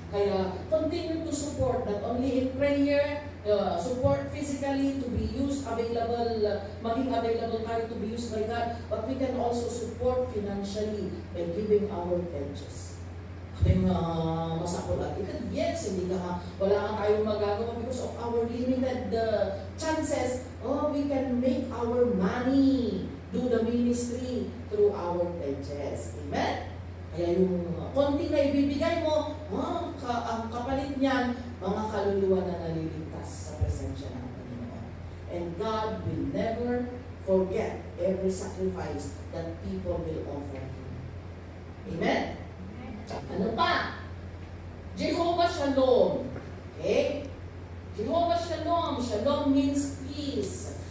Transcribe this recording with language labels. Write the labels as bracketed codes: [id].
[en] Kaya continue to support not only in prayer, support physically to be used, [tl] maging available tayo [en] to be used by God, but we can also support financially by giving our pledges. [tl] Yung masakot at yes, wala kang tayong magagawa [en] because of our limited chances. We can make our money, do the ministry through our pledges. Amen? [tl] Kaya yung konting na ibibigay mo, ang kapalit niyan, mga kaluluwa na naliligtas sa presensya ng Panginoon. [en] And God will never forget every sacrifice that people will offer Him. [tl] Amen? Ano pa? Jehovah Shalom. Okay? [en] Jehovah Shalom. Shalom means peace.